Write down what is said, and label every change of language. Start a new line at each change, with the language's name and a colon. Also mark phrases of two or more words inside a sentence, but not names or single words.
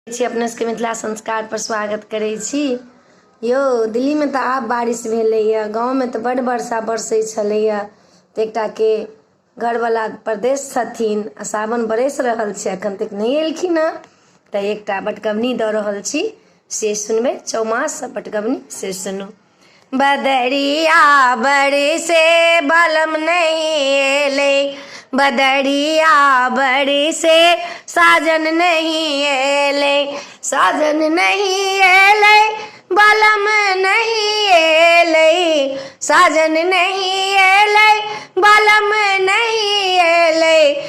Maithili: अपने सबके मिथिला संस्कार पर स्वागत करै छी। यो दिल्ली में तो आब बारिश भेलैया, गाँव में तो बड़ वर्षा बरसै छलैया। तो एकटा के घरवाला प्रदेश छथिन आ सावन बरस रहल छै, अखन तक नहीं एलखिन हँ। तो एकटा बटगबनी दऽ रहल छी, से सुनबे। चौमास बटगबनी से सुनू। बदरिया बरसे बलम नहीं एले, बदरिया बरसे साजन नहीं एले, साजन नहीं एले, बलम नहीं एले, साजन नहीं एले, बलम नहीं एले,